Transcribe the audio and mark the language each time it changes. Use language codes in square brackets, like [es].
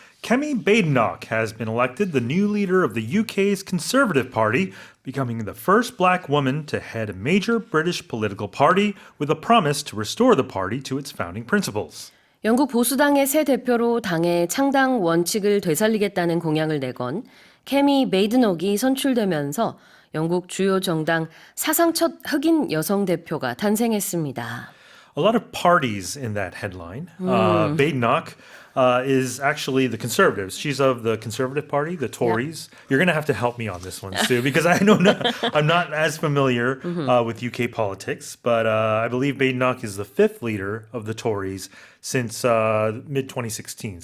[en] Kemi Badenoch has been elected the new leader of the UK's Conservative Party, becoming the first black woman to head a major British political party with a promise to restore the party to its founding principles. [ko] 영국 보수당의 새 대표로 당의 창당 원칙을 되살리겠다는 공약을 내건 케미 베이드녹이 선출되면서 영국 주요 정당 사상 첫 흑인 여성 대표가 탄생했습니다. [en] A lot of parties in that headline. Badenoch is actually the Conservatives. She's of the Conservative Party, the Tories. Yep. You're going to have to help me on this one, Sue, because I'm not as familiar with UK politics. But I believe Badenoch is the fifth leader of the Tories since mid-2016.